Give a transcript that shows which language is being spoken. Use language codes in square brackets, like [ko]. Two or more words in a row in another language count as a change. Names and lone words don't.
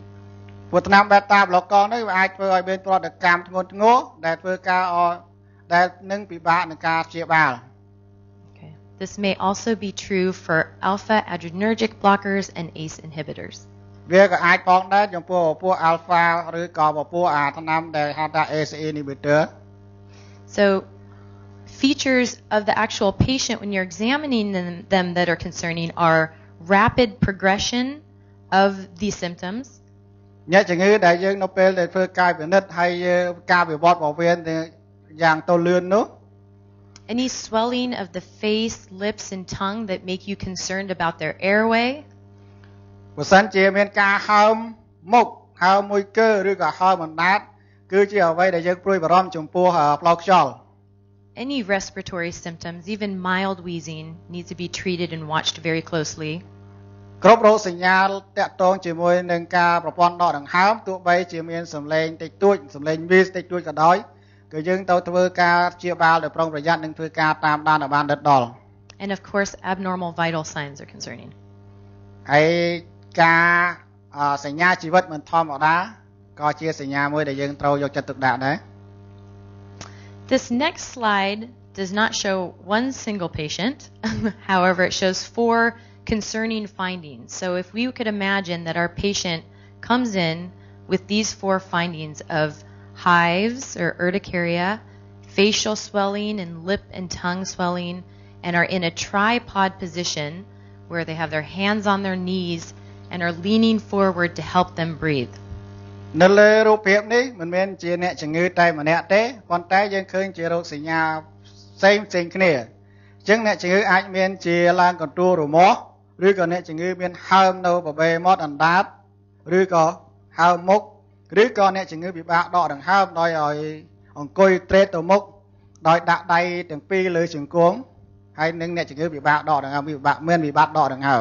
[km] ព្រោះថ្នាំ [en] beta blocker [km] នេះវាអាចធ្វើឲ្យមានប្រតិកម្មធ្ងន់ធ្ងរដែលធ្វើការដែលនឹងពិបាកក្នុងការព្យាបាល [en] Okay. This may also be true for alpha adrenergic blockers and ACE inhibitors. [km] វាក៏អាចផងដែរចំពោះពពួក alpha ឬក៏ពពួកថ្នាំដែលហៅថា [en] ACE inhibitor. So features of the actual patient when you're examining them that are concerning are rapid progression of these symptoms. [km] អ្នកជំងឺដែលយើងនៅពេលដែលធ្វើការពិនិត្យហើយការវិវត្តរបស់វាយ៉ាងទៅលឿននោះ [en] Any swelling of the face, lips and tongue that make you concerned about their airway. [km] បើសិនជាមានការហើមមុខហើមមួយគឺឬក៏ហើមអណ្ដាតគឺជាអ្វីដែលយើងព្រួយបារម្ភចំពោះផ្លូវខ្យល់ [en] Any respiratory symptoms, even mild wheezing, need to be treated and watched very closely. [km] គ្រប់រោគសញ្ញាតាក់ទងជាមួយនឹងការប្រព័ន្ធដកដង្ហើមទោះបីជាមានសម្លេងតិចតួចសម្លេងវីសតិចតួចក៏ដោយគឺយើងត្រូវធ្វើការព្យាបាលដោយប្រុងប្រយ័ត្ននិងធ្វើការតាមដានឲ្យបានដិតដល់ [en] And of course, abnormal vital signs are concerning. [km] ហើយការសញ្ញាជីវិតមិនធម្មតាក៏ជាសញ្ញាមួយដែលយើងត្រូវយកចិត្តទុកដាក់ដែរ [en] This next slide does not show one single patient. However, it shows 4 concerning findings. So if we could imagine that our patient comes in with these 4 findings of hives or urticaria, facial swelling and lip and tongue swelling, and are in a tripod position where they have their hands on their knees and are leaning forward to help them breathe. [km] នៅលើរូបភាពនេះមិនមែនជាអ្នកជំងឺតែម្នាក់ទេប៉ុន្តែយើងឃើញជារោគសញ្ញាផ្សេងគ្នាអញ្ចឹងអ្នកជំងឺអាចមានជាឡើងកន្ទួលរមាស់ឬក៏អ្នកជំងឺមានហើមនៅបបេមាត់អណ្ដាតឬក៏ហើមមុខឬក៏អ្នកជំងឺពិបាកដកដង្ហើមដោយឲ្យអង្គុយត្រេតទៅមុខដោយដាក់ដៃទាំងពីរលើជង្គង់ហើយនឹងអ្នកជំងឺពិបាកដកដង្ហើមវិបាកដកដង្ហើម